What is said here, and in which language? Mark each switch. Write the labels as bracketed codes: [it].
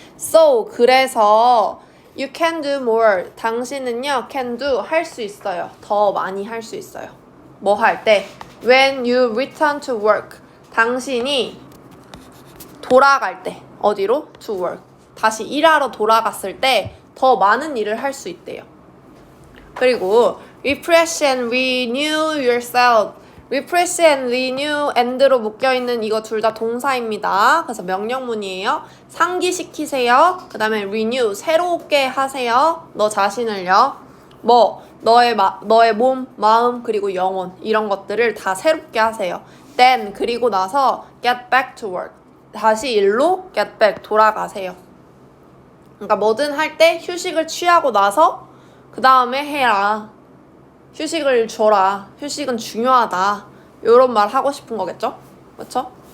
[en] So, [ko] 그래서 [en] you can do more. [ko] 당신은요, [en] can do, [ko] 할 수 있어요. 더 많이 할 수 있어요. 뭐 할 때? [en] When you return to work. [ko] 당신이 돌아갈 때. 어디로? [en] To work. [ko] 다시 일하러 돌아갔을 때 더 많은 일을 할 수 있대요. 그리고 [en] refresh and renew yourself. refresh and renew [ko] and로 묶여있는 이거 둘 다 동사입니다. 그래서 명령문이에요. 상기시키세요. 그 다음에 renew, 새롭게 하세요. 너 자신을요. 뭐 너의 몸, 마음, 그리고 영혼 이런 것들을 다 새롭게 하세요. [en] then, [ko] 그리고 나서 [en] get back to work. [ko] 다시 일로 [en] get back, [ko] 돌아가세요. 그러니까 뭐든 할 때 휴식을 취하고 나서 그 다음에 해라. 휴식을 줘라. 휴식은 중요하다. 요런 말 하고 싶은 거겠죠? 그렇죠?